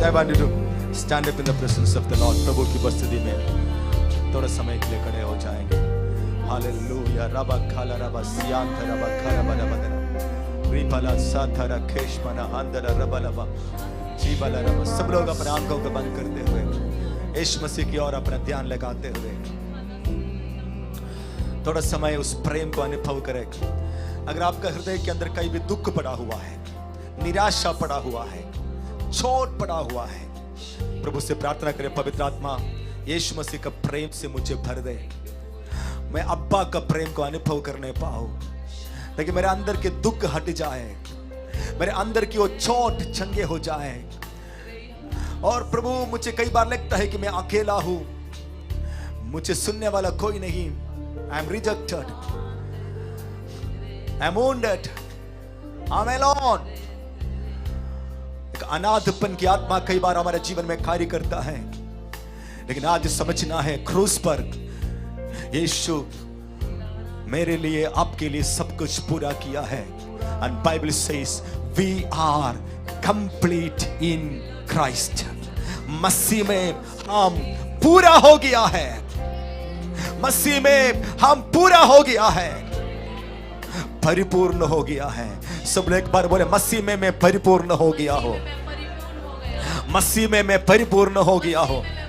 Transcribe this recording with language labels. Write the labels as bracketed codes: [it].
[en] I want you to stand up in the presence of the Lord. [hi] प्रभु की उपस्थिति में थोड़ा समय के लिए खड़े हो जाएंगे। हालेलुया। रबा खाला रबा सियांत रबा खाला बना बना रिपला साथरा केशमना अंदर रबा लबा जीवला रबा। सब लोग अपने आंखों को बंद करते हुए यीशु मसीह की ओर अपना ध्यान लगाते हुए थोड़ा समय उस प्रेम को अनुभव करें। अगर आपका हृदय के अंदर कहीं भी दुख पड़ा हुआ है, निराशा पड़ा हुआ है, चोट पड़ा हुआ है, प्रभु से प्रार्थना करें, पवित्र आत्मा यीशु मसीह का प्रेम से मुझे भर दे। मैं अब्बा का प्रेम को अनुभव करने पाऊं, ताकि मेरे अंदर के दुख हट जाए, मेरे अंदर की वो चोट चंगे हो जाए। और प्रभु मुझे कई बार लगता है कि मैं अकेला हूं, मुझे सुनने वाला कोई नहीं। [en] I am rejected, I am wounded, I am alone। [hi] एक अनाथपन की आत्मा कई बार हमारे जीवन में कार्य करता है, लेकिन आज समझना है क्रूस पर यीशु मेरे लिए, आपके लिए सब कुछ पूरा किया है। [en] And Bible says we are complete in Christ। [hi] मसीह में हम पूरा हो गया है, मसीह में हम पूरा हो गया है, परिपूर्ण हो गया है। सब लोग एक बार बोले, मसीह में मैं परिपूर्ण हो गया हो, मसीह में मैं परिपूर्ण हो गया हो।